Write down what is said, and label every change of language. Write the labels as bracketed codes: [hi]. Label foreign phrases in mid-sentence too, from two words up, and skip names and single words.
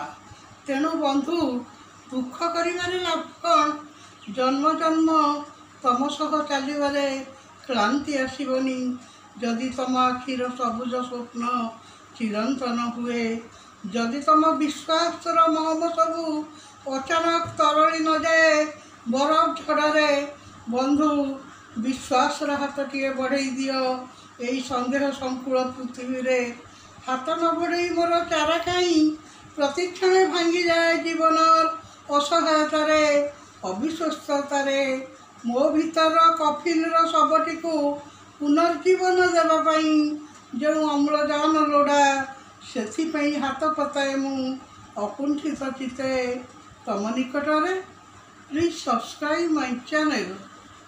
[or] ତେଣୁ ବନ୍ଧୁ ଦୁଃଖ କରିବାରେ ଲାଭ କଣ? ଜନ୍ମ ଜନ୍ମ ତମ ସହ ଚାଲିବାରେ କ୍ଲାନ୍ତି ଆସିବନି। ଯଦି ତମ ଆଖିର ସବୁଜ ସ୍ୱପ୍ନ ଚିରନ୍ତନ ହୁଏ, ଯଦି ତମ ବିଶ୍ୱାସର ମହମ ସବୁ ଅଚାନକ ତରଳି ନ ଯାଏ ବରଫ ଝଡ଼ରେ। ବନ୍ଧୁ ବିଶ୍ୱାସର ହାତଟିଏ ବଢ଼େଇ ଦିଅ ଏହି ସନ୍ଦେହ ସଂକୁଳ ପୃଥିବୀରେ। ହାତ ନ ବଢ଼େଇ ମୋର ଚାରା କାହିଁ? ପ୍ରତିକ୍ଷଣେ ଭାଙ୍ଗିଯାଏ ଜୀବନର ଅସହାୟତାରେ ଅବିଶ୍ୱସ୍ତତାରେ। ମୋ ଭିତର କଫିନର ଶବଟିକୁ ପୁନର୍ଜୀବନ ଦେବା ପାଇଁ ଯେଉଁ ଅମ୍ଳଜାନ ଲୋଡ଼ା, ସେଥିପାଇଁ ହାତ ପତାଏ ମୁଁ ଅକୁଣ୍ଠିତ ଚିତ୍ତେ ତମ ନିକଟରେ। [en] Please subscribe my channel.